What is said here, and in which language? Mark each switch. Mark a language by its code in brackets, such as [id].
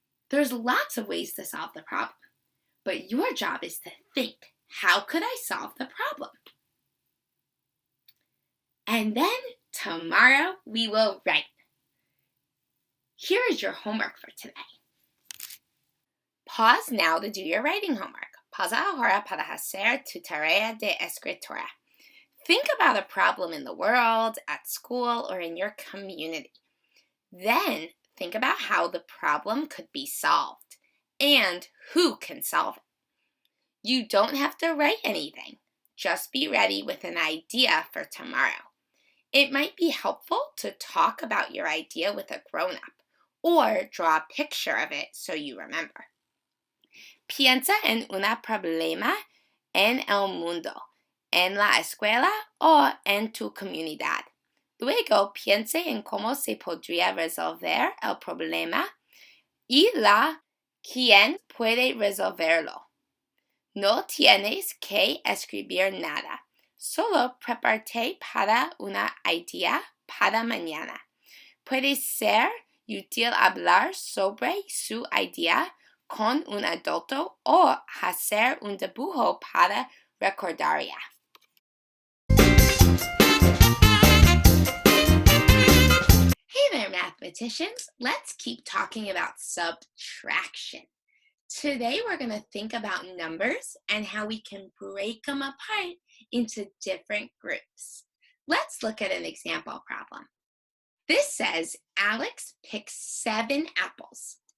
[en] There's lots of ways to solve the problem, but your job is to think, how could I solve the problem? And then tomorrow we will write. Here is your homework for today. Pause now to do your writing homework. [es] Pausa ahora para hacer tu tarea de escritura. [en] Think about a problem in the world, at school, or in your community. Then think about how the problem could be solved and who can solve it. You don't have to write anything. Just be ready with an idea for tomorrow. It might be helpful to talk about your idea with a grown-up or draw a picture of it so you remember. [es] Piensa en un problema en el mundo, en la escuela o en tu comunidad. Luego piense en cómo se podría resolver el problema y quién puede resolverlo. No tienes que escribir nada, solo prepárate para una idea para mañana. Puede ser útil hablar sobre su idea con un adulto o hacer un dibujo para recordarla. [en] Hey there, mathematicians. Let's keep talking about subtraction. Today we're going to think about numbers and how we can break them apart into different groups. Let's look at an example problem. This says Alex picked 7 apples.